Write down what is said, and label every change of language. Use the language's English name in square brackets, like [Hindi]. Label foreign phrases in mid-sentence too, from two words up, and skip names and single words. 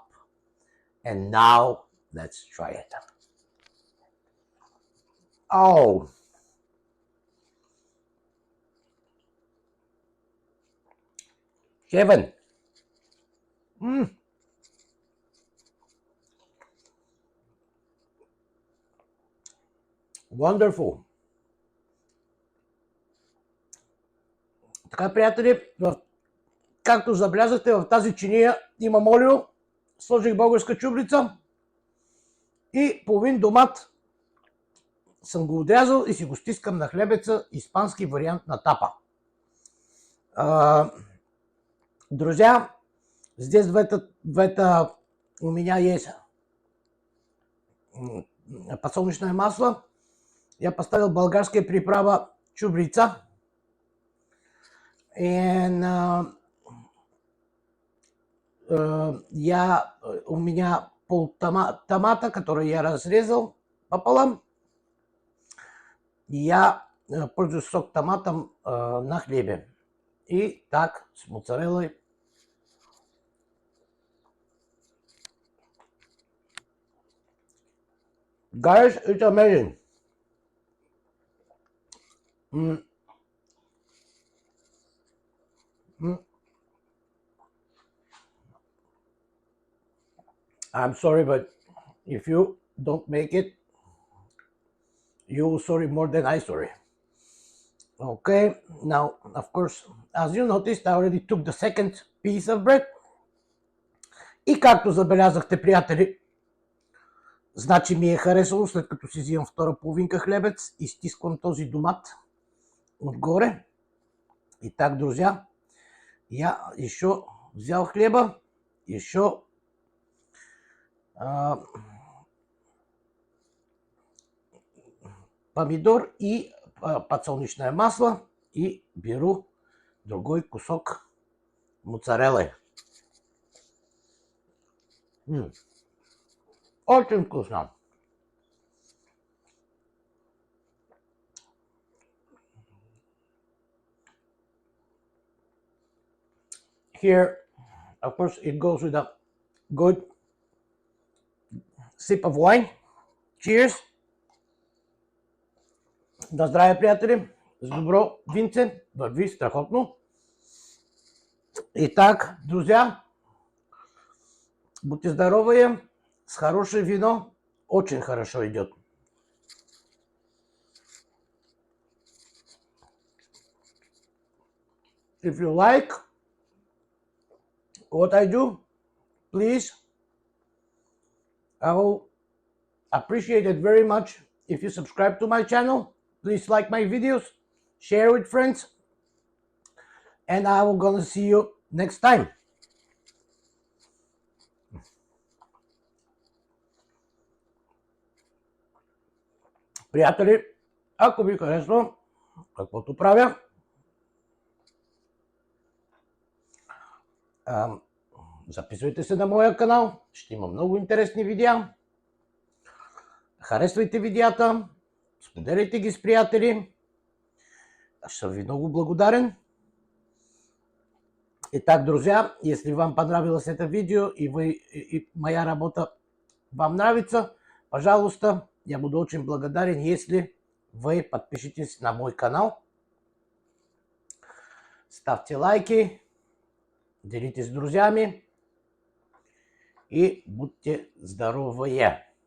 [English] And now let's try it. Oh, heaven. Wonderful. [Bulgarian] Така, приятели, както забелязахте, в тази чиния имам олио, сложих българска чубрица и половин домат съм го отрязал и си го стискам на хлебеца, испански вариант на тапа. [Russian] Друзья, здесь в это у меня есть подсолнечное масло. Я поставил болгарская приправа чубрица. И у меня пол томата, который я разрезал пополам. Я пользуюсь сок томатом на хлебе. И так, с моцареллой. [English] Guys, it's amazing. I'm sorry, but if you don't make it, you sorry more than I sorry. Okay, now, of course, as you noticed, I already took the second piece of bread. [Bulgarian] И както забелязахте, приятели, значи ми е харесало, след като си взимам втора половинка хлебец, изтисквам този домат отгоре. [Russian] И так, друзья, я еще взял хлеба, еще помидор и подсолнечное масло, и беру другой кусок моцареллы. Очень вкусно. [English] Here, of course, it goes with a good sip of wine. Cheers! [Bulgarian] На здраве, приятели! С добро винце, върви страхотно. [Russian] Итак, друзья, будьте здоровы, с хорошее вино очень хорошо идет. [English] If you like what I do, please, I will appreciate it very much if you subscribe to my channel. Please like my videos, share with friends, and I will gonna see you next time. [Bulgarian] Приятели, ако ви харесва каквото правя, записвайте се на моя канал, ще има много интересни видеа. Харесвайте видеята, споделяйте ги с приятели. Аз ще съм ви много благодарен. [Russian] Итак, друзья, если вам понравилось это видео и моя работа вам нравится, пожалуйста, я буду очень благодарен, если вы подпишитесь на мой канал. Ставьте лайки, делитесь с друзьями и будьте здоровые.